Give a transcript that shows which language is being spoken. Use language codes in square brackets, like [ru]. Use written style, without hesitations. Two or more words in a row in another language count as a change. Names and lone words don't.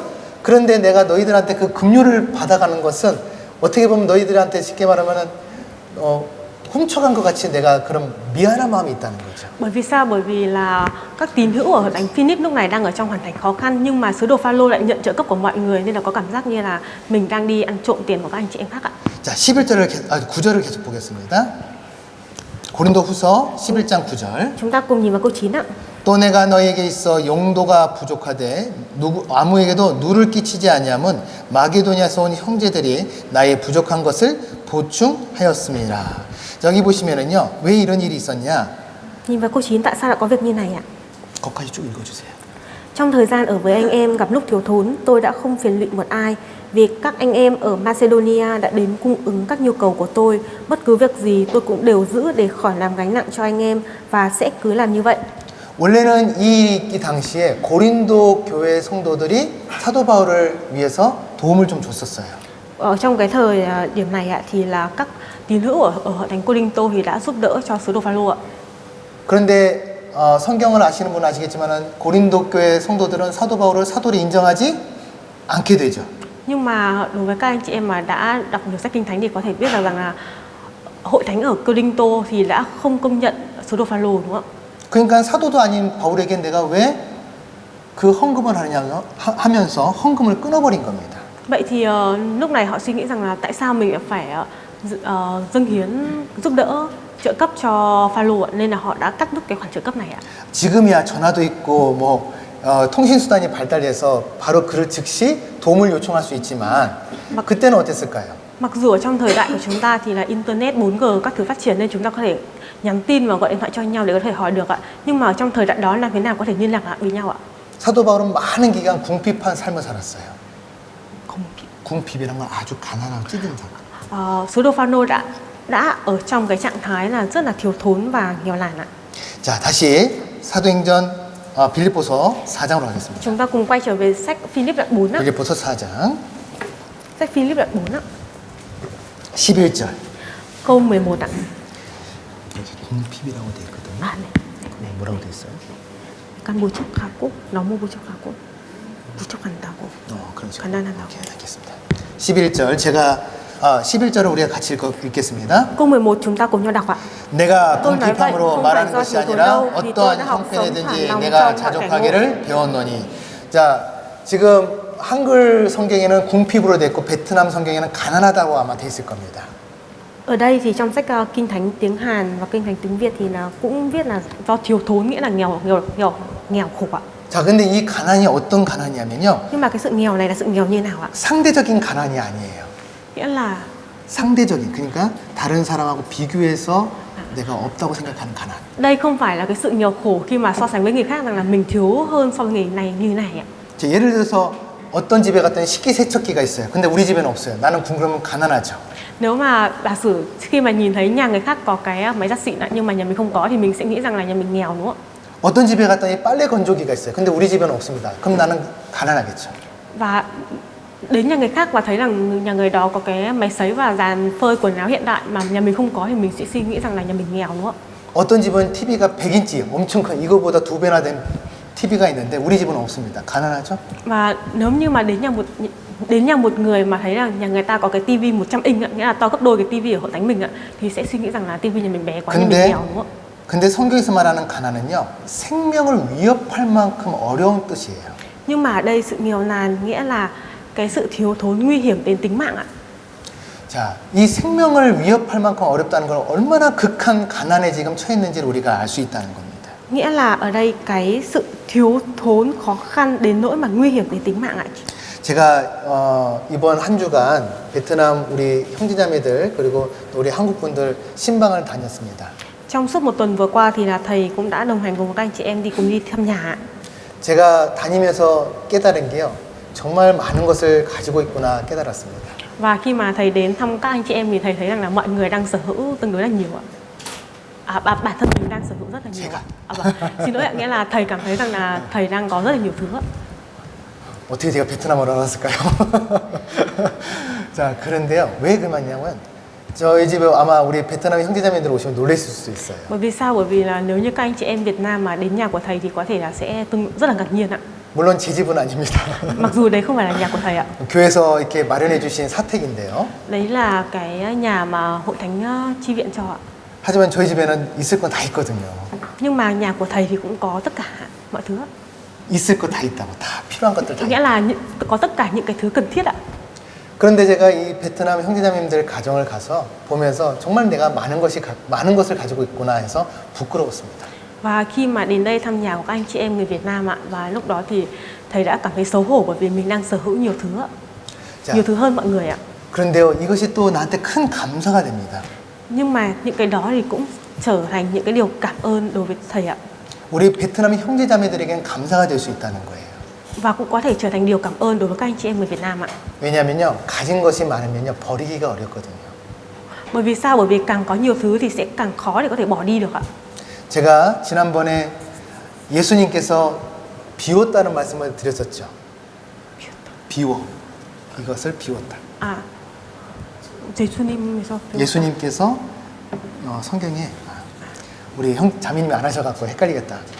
[ko] 그런데 내가 너희들한테 그 급료를 받아가는 것은 어떻게 보면 너희들한테 쉽게 말하면은 훔쳐간 것 같이 내가 그런 미안한 마음이 있다는 거죠. [vi] Bởi vì sao? Bởi vì là các tín hữu ở thánh Philip lúc này đang ở trong hoàn cảnh khó khăn nhưng mà sứ đồ Phaolô lại nhận trợ cấp của mọi người nên là có cảm giác như là mình đang đi ăn trộm tiền của các anh chị em khác ạ. [ko] 자, 9절을 계속 보겠습니다. 고린도후서 11장 9절. [vi] Chúng ta cùng nhìn vào câu 9 ạ. [ko] 또 내가 너에게 있어 용도가 부족하되 아무에게도 누를 끼치지 아니함은 마게도냐에서 온 형제들이 나의 부족한 것을 보충하였음이라. 여기 보시면은요, 왜 이런 일이 있었냐? [vi] Nhìn vào câu 9 tại sao lại có việc như này ạ? [ko] 거기까지 쭉 읽어주세요. [vi] Trong thời gian ở với anh em gặp lúc thiếu thốn, tôi đã không phiền lụy một ai vì các anh em ở Macedonia đã đến cung ứng các nhu cầu của tôi. Bất cứ việc gì tôi cũng đều giữ để khỏi làm gánh nặng cho anh em và sẽ cứ làm như vậy. [ko] 원래는 이 당시에 고린도 교회 성도들이 사도 바울을 위해서 도움을 좀 줬었어요. [vi] Ở trong cái thời điểm này ạ, thì là các tín hữu ở hội thánh Cô-rinh-tô thì đã giúp đỡ cho sứ đồ Phaolô ạ. [ko] 그런데 성경을 아시는 분은 아시겠지만은 고린도 교회 성도들은 사도 바울을 사도로 인정하지 않게 되죠. [vi] Nhưng mà đối với các anh chị em mà đã đọc nhiều sách kinh thánh thì có thể biết rằng là hội thánh ở Cô-rinh-tô thì đã không công nhận sứ đồ Phaolô, đúng không ạ? [ko] 그러니까 사도도 아닌 바울에게 내가 왜 그 헌금을 하면서 헌금을 끊어버린 겁니다. [vi] Vậy thì lúc này họ suy nghĩ rằng là tại sao mình phải dâng hiến giúp đỡ trợ cấp cho Phaolô ạ, nên là họ đã cắt đứt cái khoản trợ cấp này ạ. [ko] 지금이야 전화도 있고 뭐 통신 수단이 발달해서 바로 그 즉시 도움을 요청할 수 있지만 그때는 어땠을까요? [vi] Mặc dù ở trong thời đại của chúng ta thì là internet 4G các thứ phát triển nên chúng ta có thể nhắn tin và gọi điện thoại cho nhau để có thể hỏi được ạ. Nhưng mà ở trong thời đại đó làm thế nào có thể liên lạc lại với nhau ạ? [ko] 사도 바울은 많은 기간 궁핍한 삶을 살았어요. 궁핍이란 건 아주 가난하고 찌든 삶. [vi] Sứ đồ Phaolô đã ở trong cái trạng thái là rất là thiếu thốn và nghèo nàn ạ. [ko] 자, 다시 사도행전 빌립보서 4장으로 가겠습니다. [vi] Chúng ta cùng quay trở về sách Philip đoạn 4 ạ. [ko] 빌립보서 4장 [vi] Sách Philip đoạn 4 ạ. [ko] 11절. [vi] Câu 11 ạ. [ko] 궁핍이라고 돼 있거든요. 네. 네, 뭐라고 돼 있어요? 약간 부족하고 너무 부족하고 부족한다고. 그렇죠. 가난하다고. 오케이, 알겠습니다. 11절 제가 11절을 우리가 같이 읽겠습니다. [vi] Câu 11 chúng ta cùng nhau đọc ạ. [ko] 내가 [vi] tôi nói vậy [ko] 궁핍함으로 [vi] không [ko] 말하는 [vi] phải do [ko] 것이 [vi] thiếu thốn [ko] 아니라 [vi] đâu, vì tôi [ko] 어떠한 [vi] đã học sống [ko] 형편이든지 [vi] thản lòng [ko] 내가 [vi] trong mọi cảnh [ko] 자족하기를 배웠노니. 자, 지금 한글 성경에는 궁핍으로 돼 있고 베트남 성경에는 가난하다고 아마 돼 있을 겁니다. [vi] Ở đây thì trong sách Kinh Thánh tiếng Hàn và Kinh Thánh tiếng Việt thì là cũng viết là do thiếu thốn, nghĩa là nghèo khổ ạ. [ko] 자, 근데 이 가난이 어떤 가난이냐면요. [vi] Nhưng mà cái sự nghèo này là sự nghèo như nào ạ? [ko] 상대적인 가난이 아니에요. [vi] Nghĩa là [ko] 상대적인, 그러니까 다른 사람하고 비교해서 내가 없다고 생각하는 가난. [vi] đây không phải là cái sự nghèo khổ khi mà so sánh với người khác rằng là mình thiếu hơn so với người này như này ạ. [ko] 자, 예를 들어서 어떤 집에 갔더니 식기세척기가 있어요. 근데 우리 집에는 없어요. 나는 그러면 가난하죠. [vi] Nếu mà giả sử khi mà nhìn thấy nhà người khác có cái máy giặt xịn ạ, nhưng mà nhà mình không có thì mình sẽ nghĩ rằng là nhà mình nghèo, đúng không ạ? [ko] 어떤 집에 갔더니 빨래 건조기가 있어요. 근데 우리 집에는 없습니다. 그럼 나는 가난하겠죠. [vi] Và đến nhà người khác và thấy rằng nhà người đó có cái máy sấy và dàn phơi quần áo hiện đại mà nhà mình không có thì mình sẽ suy nghĩ rằng là nhà mình nghèo, đúng không ạ? [ko] 어떤 집은 TV가 100인치 엄청 큰 이거보다 2배나 된 TV가 있는데 우리 집은 없습니다. 가난하죠? [vi] Và nếu như mà đến nhà một người mà thấy là nhà người ta có cái tivi 100 inch ạ, nghĩa là to gấp đôi cái tivi ở hội thánh mình ạ, thì sẽ suy nghĩ rằng là tivi nhà mình bé quá, nhà mình nghèo, đúng không ạ? [ko] 근데 성경에서 말하는 가난은요, 생명을 위협할 만큼 어려운 뜻이에요. [vi] Nhưng mà ở đây sự nghèo nàn nghĩa là cái sự thiếu thốn nguy hiểm đến tính mạng ạ. [ko] 자, 이 생명을 위협할 만큼 어렵다는 걸 얼마나 극한 가난에 지금 처했는지를 우리가 알 수 있다는 겁니다. [vi] Nghĩa là ở đây cái sự thiếu thốn khó khăn đến nỗi mà nguy hiểm đến tính mạng ạ. [ko] 제가 이번 한 주간 베트남 우리 형제자매들 그리고 또 우리 한국 분들 신방을 다녔습니다. [vi] Trong suốt một tuần vừa qua thì là thầy cũng đã đồng hành cùng các anh chị em cùng đi thăm nhà. [ko] 제가 다니면서 깨달은 게요, 정말 많은 것을 가지고 있구나 깨달았습니다. [vi] Và khi mà thầy đến thăm các anh chị em thì thầy thấy rằng là mọi người đang sở hữu tương đối là nhiều ạ. Bản thân mình đang sở hữu rất là nhiều. Vâng. Xin lỗi ạ, nghĩa là thầy cảm thấy rằng là thầy đang có rất là nhiều thứ ạ. [ko] 어떻게 제가 베트남어를 알았을까요? 자, 그런데요, 왜 그러냐면 저희 집에 아마 우리 베트남 형제자매들 오시면 놀라실 수도 있어요. [vi] Bởi vì sao? Bởi vì là nếu như các anh chị em Việt Nam mà đến nhà của thầy thì có thể là sẽ rất là ngạc nhiên ạ. [ko] 물론 제 집은 아닙니다. [vi] Mặc dù đấy không phải là nhà của thầy ạ. [ko] 교회에서 이렇게 마련해 주신 사택인데요. [vi] Đấy là cái nhà mà hội thánh chi viện cho ạ. [ko] 하지만 저희 집에는 있을 건 다 있거든요. [vi] Nhưng mà nhà của thầy thì cũng có tất cả mọi thứ ạ. [ko] 있을 거 다 있다고, 다 필요한 것들 다. [vi] Nghĩa là có tất cả những cái thứ cần thiết ạ. [ko] 그런데 제가 이 베트남 형제자매님들 가정을 가서 보면서 정말 내가 많은 것을 가지고 있구나 해서 부끄러웠습니다. [vi] Và khi mà đến đây thăm nhà của các anh chị em người Việt Nam ạ, và lúc đó thì thầy đã cảm thấy xấu hổ bởi vì mình đang sở hữu nhiều thứ ạ. Nhiều thứ hơn mọi người ạ. [ko] 그런데요, 이것이 또 나한테 큰 감사가 됩니다. [vi] Nhưng mà những cái đó thì cũng trở thành những cái điều cảm ơn đối với thầy ạ. [ko] 우리 베트남 형제자매들에겐 감사가 될 수 있다는 거예요. [vi] Và cũng có thể trở thành điều cảm ơn đối với các anh chị em người Việt Nam ạ. [ko] 왜냐하면요, 가진 것이 많으면요, 버리기가 어렵거든요. [vi] Bởi vì sao? Bởi vì càng có nhiều thứ thì sẽ càng khó để có thể bỏ đi được ạ. [ko] 제가 지난번에 예수님께서 비웠다는 말씀을 드렸었죠. 비워. 이것을 비웠다. À, 예수님께서 예수님께서 성경에 우리 자매님이 안 하셔갖고 헷갈리겠다.